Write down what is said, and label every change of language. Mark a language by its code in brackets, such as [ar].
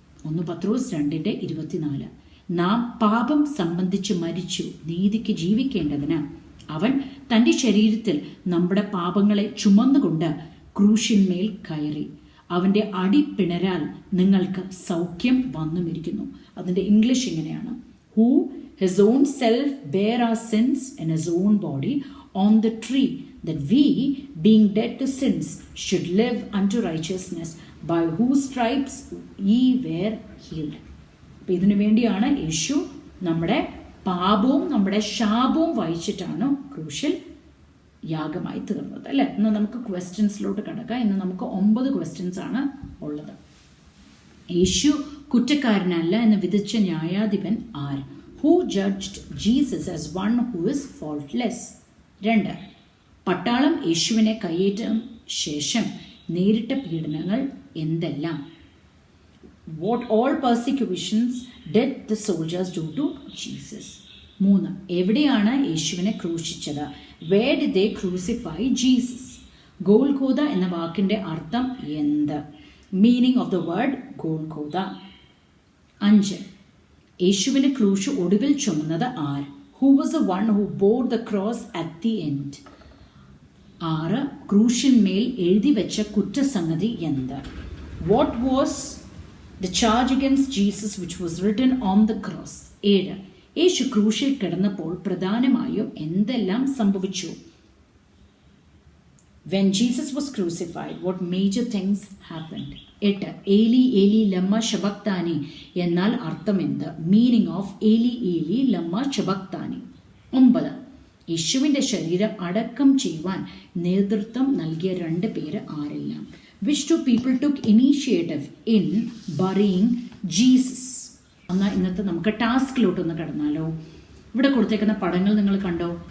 [ml] 1 പത്രോസ് 2:24. നാം പാപം സംബന്ധിച്ച് മരിച്ചു നീതിക്ക് ജീവിക്കേണ്ടതിന് അവൻ തൻ്റെ ശരീരത്തിൽ നമ്മുടെ പാപങ്ങളെ ചുമന്നുകൊണ്ട് ക്രൂശിന്മേൽ കയറി അവൻ്റെ അടിപ്പിണരാൽ നിങ്ങൾക്ക് സൗഖ്യം വന്നുമിരിക്കുന്നു. അതിൻ്റെ ഇംഗ്ലീഷ് ഇങ്ങനെയാണ്: [en] Who his own self bear our sins in his own body on the tree, that we, being dead to sins, should live unto righteousness, by whose stripes ye were healed. [ml] അപ്പം ഇതിനു വേണ്ടിയാണ് യേശു നമ്മുടെ പാപവും നമ്മുടെ ശാപവും വഹിച്ചിട്ടാണ് ക്രൂശിൽ യാഗമായി തീർന്നത്, അല്ലേ? ഇന്ന് നമുക്ക് ക്വസ്റ്റ്യൻസിലോട്ട് കിടക്കാം. ഇന്ന് നമുക്ക് 9 ക്വസ്റ്റ്യൻസ് ആണ് ഉള്ളത്. യേശു കുറ്റക്കാരനല്ല എന്ന് വിധിച്ച ന്യായാധിപൻ R? [en] Who judged Jesus as one who is faultless? 2. [ml] പട്ടാളം യേശുവിനെ കയ്യേറ്റ ശേഷം നേരിട്ട പീഡനങ്ങൾ എന്തെല്ലാം? [en] What all persecutions did the soldiers do to Jesus? 3. [ml] എവിടെയാണ് യേശുവിനെ ക്രൂശിച്ചത്? [en] Where did they crucify Jesus? [ml] Golgotha എന്ന വാക്കിൻ്റെ അർത്ഥം എന്ത്? [en] Meaning of the word Golgotha. [ml] 5. യേശുവിനെ ക്രൂശ് ഒടുവിൽ ചുമന്നത് R? [en] Who was the one who bore the cross at the end? 6. [ml] ക്രൂശിന്മേൽ എഴുതി വെച്ച കുറ്റസംഗതി എന്ത്? [en] What was the charge against Jesus which was written on the cross? 7. [ml] യേശു ക്രൂശിൽ കിടന്നപ്പോൾ പ്രധാനമായും എന്തെല്ലാം സംഭവിച്ചു? [en] When Jesus was crucified, what major things happened? 8. [ml] ഏലി ഏലി ലമ്മ ശബക്താനി എന്നാൽ അർത്ഥം എന്ത്? [en] Meaning of ഏലി ഏലി ലമ്മ ശബക്താനി. 9. [ml] യേശുവിൻ്റെ ശരീരം അടക്കം ചെയ്യുവാൻ നേതൃത്വം നൽകിയ 2 പേര് ആരെല്ലാം? [en] Which 2 people took initiative in burying Jesus? [ml] എന്നാൽ ഇന്നത്തെ നമുക്ക് ടാസ്കിലോട്ടൊന്ന് കടന്നാലോ? ഇവിടെ കൊടുത്തേക്കുന്ന പടങ്ങൾ നിങ്ങൾ കണ്ടോ?